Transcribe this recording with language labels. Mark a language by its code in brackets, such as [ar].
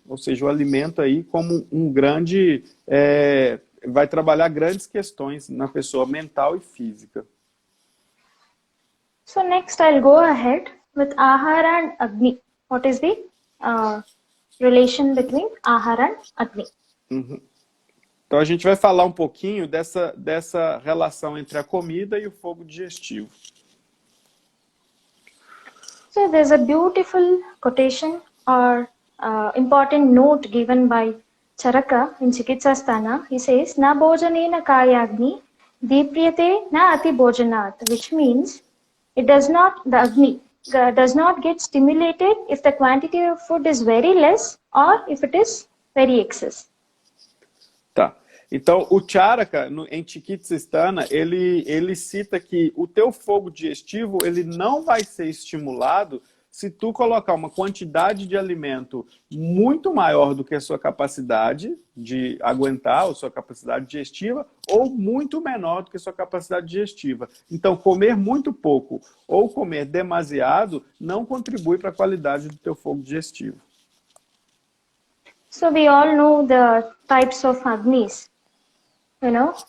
[pt] Ou seja, o alimento aí como um grande... vai trabalhar grandes questões na pessoa mental e física. [en] So next I'll go ahead with Ahara and Agni. What is the relation between Ahara and Agni? Uhum. [pt] Então a gente vai falar um pouquinho dessa relação entre a comida e o fogo digestivo. [en] So there's a beautiful quotation or important note given by Charaka in Chikitsasthana. He says, [sa] Na bhojanena kayagni deepyate na ati bhojanat, [en] which means the Agni does not get stimulated if the quantity of food is very less or if it is very excess. Tá. [pt] Então, o Charaka, em Chikitsistana, ele cita que o teu fogo digestivo ele não vai ser estimulado se tu colocar uma quantidade de alimento muito maior do que a sua capacidade de aguentar, ou sua capacidade digestiva, ou muito menor do que a sua capacidade digestiva. Então, comer muito pouco ou comer demasiado não contribui para a qualidade do teu fogo digestivo. [en] So we all know the types of Agnis, you know?